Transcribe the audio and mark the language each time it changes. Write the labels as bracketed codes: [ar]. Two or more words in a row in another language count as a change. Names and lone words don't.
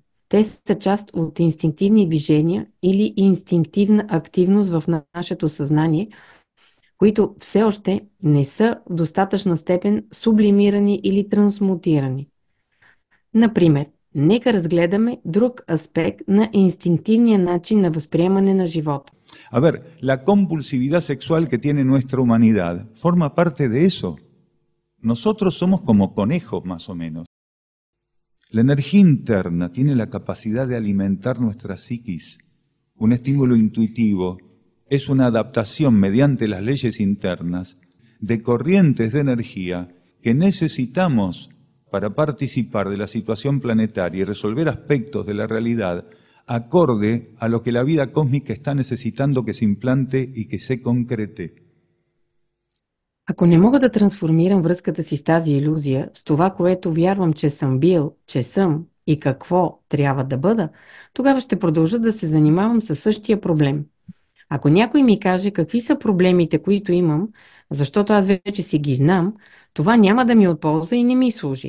[bg] Те са част от инстинктивни движения или инстинктивна активност в нашето съзнание, които все още не са в достатъчна степен сублимирани или трансмутирани. Например, нека разгледаме друг аспект на инстинктивния начин на възприемане на живота. [es] A ver, la compulsividad sexual que tiene nuestra humanidad forma parte de eso. Nosotros somos como conejos, más o menos. La energía interna tiene la capacidad de alimentar nuestra psiquis. Un estímulo intuitivo es una adaptación mediante las leyes internas de corrientes de energía que necesitamos para participar de la situación planetaria y resolver aspectos de la realidad acorde a lo que la vida cósmica está necesitando que se implante y que se concrete. [bg] Ако не мога да трансформирам връзката си с тази илюзия, с това, което вярвам, че съм бил, че съм и какво трябва да бъда, тогава ще продължа да се занимавам със същия проблем. Ако някой ми каже какви са проблемите, които имам, защото аз вече си ги знам, това няма да ми е от полза и не ми служи.